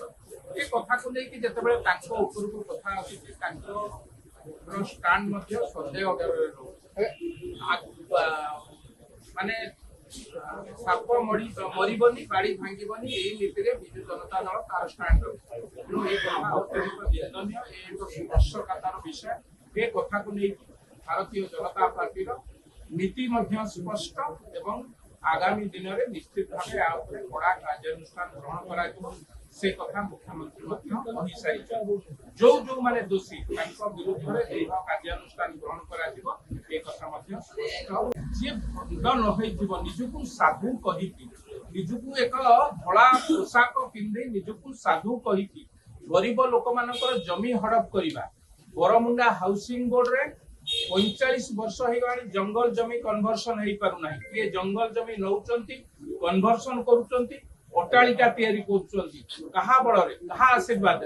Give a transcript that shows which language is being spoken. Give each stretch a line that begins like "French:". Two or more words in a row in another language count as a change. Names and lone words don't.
Odia: ଏ କଥାକୁ ନେଇକି ଯେତେବେଳେ ତାଙ୍କ ଉପରକୁ କଥା ଆସୁଛି ତାଙ୍କର ଷ୍ଟାଣ୍ଡ ମଧ୍ୟ ସନ୍ଦେହ ମାନେ ସାପ ମରିବନି ବାଡ଼ି ଭାଙ୍ଗିବନି, ଏଇ ନୀତିରେ ବିଜୁ ଜନତା ଦଳ ତାର ଷ୍ଟାଣ୍ଡ ରହୁଛି। ତେଣୁ ଏ କଥା ଅତ୍ୟଧିକ ନିନ୍ଦନୀୟ, ଏ ଏକ ସ୍ପର୍ଶକାତର ବିଷୟ। ଏ କଥାକୁ ନେଇକି ଭାରତୀୟ ଜନତା ପାର୍ଟିର ନୀତି ମଧ୍ୟ ସ୍ପଷ୍ଟ ଏବଂ ଆଗାମୀ ଦିନରେ ନିଶ୍ଚିତ ଭାବେ ଏହା ଉପରେ କଡ଼ା କାର୍ଯ୍ୟାନୁଷ୍ଠାନ ଗ୍ରହଣ କରାଯିବ। ସେ କଥା ମୁଖ୍ୟମନ୍ତ୍ରୀ କହିସାରି ଯେ ଦୋଷୀ ବିରୁଦ୍ଧ ଦୃଢ଼ କାର୍ଯ୍ୟାନୁଷ୍ଠାନ ଗ୍ରହଣ କର ନିଜକ ସାଧୁ କହି ନିଜକୁ ଏକ ଧଳା ପୋଷାକ ପିନ୍ଧି ନିଜକୁ ସାଧୁ କହିକି ଗରିବ ଲୋକମାନଙ୍କର ଜମି ହଡପ କରିବା। ବରମୁଣ୍ଡା ହାଉସିଂ ବୋର୍ଡ ରେ 45 ବର୍ଷ ହେଇଗଲାଣି ଜଙ୍ଗଲ ଜମି କନଭର୍ସନ ହେଇପାରୁନାହିଁ। କିଏ ଜଙ୍ଗଲ ଜମି ନଉଛନ୍ତି କନଭର୍ସନ କରୁଛନ୍ତି, ଅଟ୍ଟାଳିକା ତିଆରି କରୁଛନ୍ତି, କାହା ବଳରେ କାହା ଆଶୀର୍ବାଦରେ।